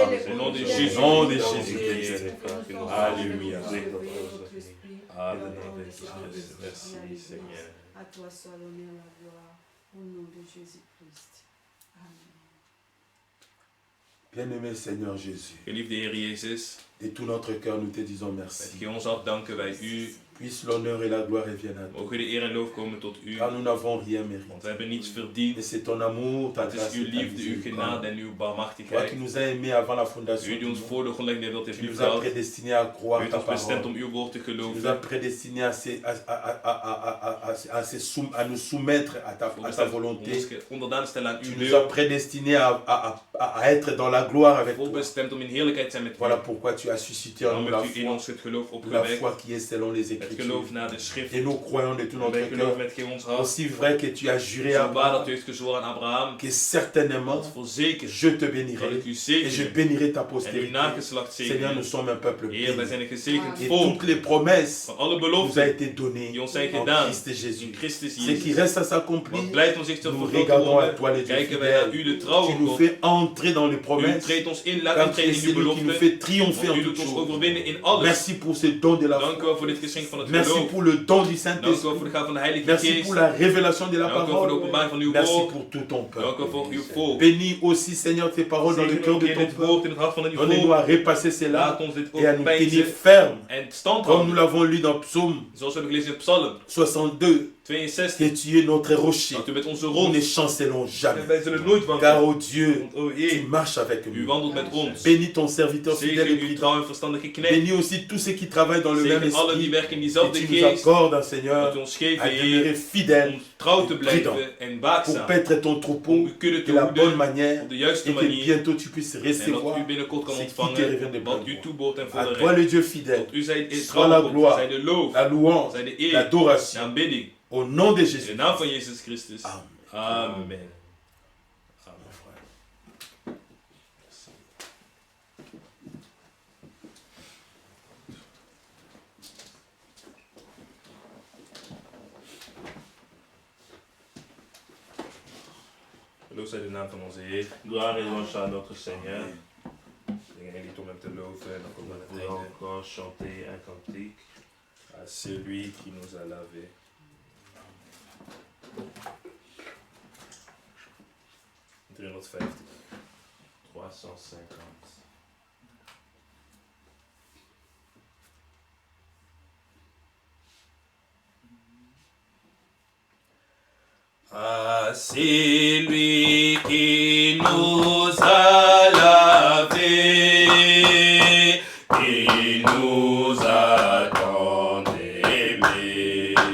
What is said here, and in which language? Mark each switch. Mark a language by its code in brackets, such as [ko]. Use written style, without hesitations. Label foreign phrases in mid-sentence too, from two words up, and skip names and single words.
[fr] Au nom de Jésus-Christ. Alléluia. Merci Seigneur. À toi soit l'honneur et la gloire, au nom de Jésus-Christ. Amen. Bien-aimé Seigneur Jésus, [nl] Geliefde Heer Jezus, [fr] de tout notre cœur, nous te disons merci. [nl] met ons hart danken wij u [fr] Puisse l'honneur et la gloire reviennent à toi. [nl] Mogen de eer en lof komen tot u. [fr] Car nous n'avons rien [nl] Want [fr] mérité. [nl] we hebben niets verdiend. [fr] Et c'est ton amour, ta [nl] Het [fr] grâce [nl] is uw [fr] et ta [nl] liefde, uw genade [fr] miséricorde. [nl] en uw [fr] Toi [nl] barmhartigheid. [fr] qui nous as aimés avant la fondation [nl] U [fr] du [nl] die ons [fr] monde. [nl] voor de grondlegging der wereld heeft [fr] Tu nous as [nl] liefgehad. [fr] prédestinés à [nl] U [fr] croire [nl] heeft [fr] ta [nl] ons bestemd [fr] parole. [nl] om uw woord te [fr] Tu nous as [nl] geloven. [fr] prédestinés à nous soumettre à ta [nl] Om [fr] volonté. [nl] ons onderdaan te stellen aan [fr] Tu [nl] uw [fr] nous as [nl] wil. [fr] prédestinés à être dans la gloire avec toi. [nl] Voorbestemd om in heerlijkheid te zijn met u. [fr] Voilà pourquoi tu as suscité en [nl] Dan [fr] nous la [nl] hebt u in [fr] foi. [nl] ons het geloof [fr] La [nl] opgewekt. [fr] foi qui est selon les [nl] Het [fr] Écritures. [nl] geloof naar de schrift. [fr] Et nous croyons de tout [nl] En [fr] notre [nl] wij geloven [fr] cœur, [nl] met heel ons hart. [fr] aussi vrai que tu as juré à [nl] Zo waar dat [fr] Abraham, [nl] u heeft gezworen aan Abraham. [fr] que certainement [nl] Dat voorzeker [fr] je te [nl] zal [fr] bénirai [nl] ik u [fr] et je [nl] zegenen. [fr] bénirai ta [nl] En uw [fr] postérité. [nl] nageslacht [fr] Seigneur, [nl] zegenen. [fr] nous sommes un peuple [nl] Heer, wij [fr] béni. [nl] zijn een gezegend [fr] Et [nl] volk. [fr] toutes les promesses [nl] Van alle [fr] nous a [nl] beloften [fr] été données [nl] die ons zijn [fr] en [nl] gedaan [fr] Christ [nl] in [fr] Jésus. [nl] Christus [fr] Ce qui [nl] Jezus. [fr] reste à s'accomplir, [nl] Wat blijft om zich te [fr] nous [nl] vervullen te [fr] regardons à toi, [nl] worden, [fr] les Dieu [nl] kijken wij naar u, [fr] fidèle. [nl] de trouwe [fr] Tu nous [nl] God. [fr] fais entrer dans les [nl] U [fr] promesses, [nl] treedt ons in, laat [fr] car [nl] ons [fr] tu es [nl] treden in uw [fr] celui qui nous [nl] beloften. [fr] fait triompher en [nl] Want u [fr] toutes [nl] doet ons [fr] choses. [nl] overwinnen in alles. [fr] Merci pour ce don de la [nl] Dank u [fr] foi. [nl] wel voor dit geschenk van het [fr] Merci [nl] geloof. [fr] pour le don du [nl] Dank u wel [fr] Saint-Esprit. [nl] voor de gaaf van de Heilige [fr] Merci [nl] Geest. [fr] pour la révélation de la [nl] Dank u wel voor de [fr] parole. [nl] openbaring van uw [fr] Merci [nl] woord. [fr] pour tout ton [nl] Dank u wel [fr] peuple. [nl] voor uw volk. [fr] Bénis aussi, Seigneur, tes paroles dans le [nl] Zegen [fr] cœur [nl] ook [fr] de [nl] in [fr] ton [nl] het [fr] peuple. [nl] woord, in het hart van uw [fr] Donnez-nous [nl] volk. [fr] à repasser cela [nl] Laat ons dit [fr] et à [nl] ook [fr] nous tenir [nl] pijzen [fr] fermes. [nl] en stand [fr] Comme nous [nl] houden. [fr] l'avons lu dans Psaume [nl] Zoals we hebben gelezen in Psalm [fr] 62, [nl] 62. [fr] que tu es notre rocher. [nl] Dat u met onze [fr] Nous [nl] rots. [fr] ne chancelons [nl] En [fr] jamais. [nl] wij zullen nooit [fr] Car, [nl] wankelen. [fr] oh Dieu, [nl] Want, o [fr] tu [nl] Heer, [fr] marches avec [nl] u [fr] nous. [nl] wandelt met ons. [fr] Bénis ton serviteur fidèle [nl] Zegen [fr] et [nl] uw [fr] prudent. [nl] trouw en verstandige knecht. [fr] Bénis aussi tous ceux qui travaillent dans le même [nl] Zegen allen die [fr] esprit. [nl] werken in [fr] Et [nl] diezelfde [fr] tu nous [nl] geest. [fr] accordes, [nl] Dat [fr] Seigneur, [nl] u ons geeft, [fr] à demeurer [nl] Heer, [fr] fidèles [nl] om trouw te [fr] prudent. [nl] blijven en [fr] pour [nl] waakzaam. [fr] paître ton [nl] Om [fr] troupeau [nl] uw kudde [fr] de [nl] te [fr] la bonne [nl] hoeden [fr] manière [nl] op de juiste [fr] et que [nl] manier. [fr] bientôt tu puisses [nl] En [fr] recevoir [nl] dat u binnenkort kan [fr] ce qui te revient [nl] ontvangen [fr] de [nl] wat [fr] plein [nl] u toebehoort en [fr] à [nl] volle [fr] toi [nl] recht. [fr] le Dieu fidèle, [nl] Want u zijt in [fr] soit la [nl] trouw, [fr] gloire, [nl] zij de loof, [fr] la louange, [nl] zij de eer, de [fr] l'adoration [nl] aanbidding. [fr] au nom de [nl] In [fr] Jésus. [nl] de naam van Jezus Christus. [fr] Amen. [nl] Amen. [fr] Mon frère. [nl] Geloof zij de naam van onze Heer. [fr] Gloire et louange à notre Seigneur. [nl] Degene die om hem te loven en dan komt aan het [fr] Nous allons [nl] einde. [fr] encore chanter un cantique. À celui qui nous a lavés. ...350. 350. À celui qui nous a lavés, qui nous a tant aimés,